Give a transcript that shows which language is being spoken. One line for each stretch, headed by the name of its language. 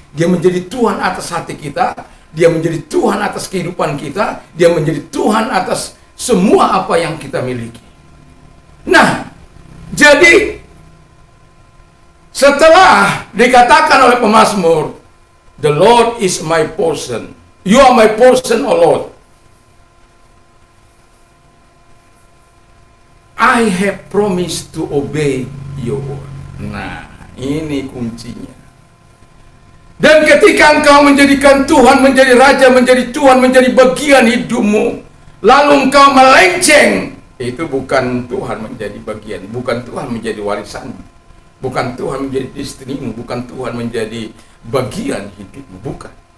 Indonesian: Dia menjadi Tuhan atas hati kita, dia menjadi Tuhan atas kehidupan kita, dia menjadi Tuhan atas semua apa yang kita miliki. Nah, jadi setelah dikatakan oleh pemazmur,
English: "The Lord is my portion. You are my portion, O Lord. I have promised to obey your word."
Indonesian: Nah, ini kuncinya. Dan ketika engkau menjadikan Tuhan menjadi Raja, menjadi Tuhan, menjadi bagian hidupmu, lalu engkau melenceng, itu bukan Tuhan menjadi bagian, bukan Tuhan menjadi warisanmu, bukan Tuhan menjadi istrimu, bukan Tuhan menjadi bagian hidupmu, bukan.